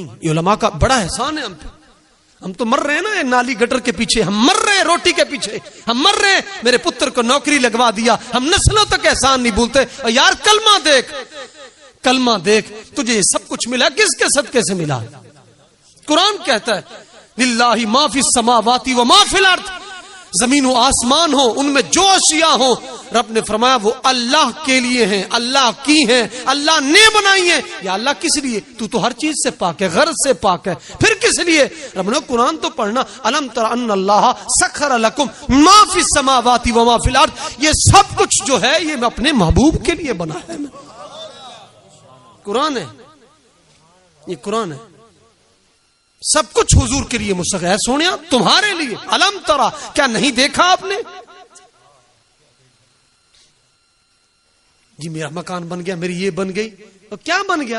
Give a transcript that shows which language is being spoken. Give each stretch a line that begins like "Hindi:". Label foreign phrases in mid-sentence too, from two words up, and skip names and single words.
Urdu: یہ علماء کا بڑا احسان ہے ہم پہ. ہم تو مر رہے ہیں نا نالی گٹر کے پیچھے، ہم مر رہے ہیں روٹی کے پیچھے، ہم مر رہے ہیں میرے پتر کو نوکری لگوا دیا. ہم نسلوں تک احسان نہیں بھولتے. اور یار کلمہ دیکھ تجھے یہ سب کچھ ملا، کس کے صدقے سے ملا؟ قرآن کہتا ہے
Arabic: للہ ما فی السماوات و ما فی الارض،
Urdu: زمین و آسمان ہو ان میں جو اشیاء ہو، رب نے فرمایا وہ اللہ کے لیے ہیں، اللہ کی ہیں، اللہ نے بنائی ہیں. یا اللہ کس لیے؟ تو ہر چیز سے پاک ہے، غرض سے پاک ہے، پھر کس لیے؟ رب نے قرآن تو پڑھنا،
Arabic: الم تر ان اللہ سخر لکم ما فی السماوات و ما فی الارض،
Urdu: یہ سب کچھ جو ہے یہ میں اپنے محبوب کے لیے بنا ہے. قرآن ہے، یہ قرآن ہے. سب کچھ حضور کے لیے مسخر ہے. سونیا تمہارے لیے.
Arabic: الم ترا،
Urdu: کیا نہیں دیکھا آپ نے؟ جی میرا مکان بن گیا، میری یہ بن گئی، تو کیا بن گیا؟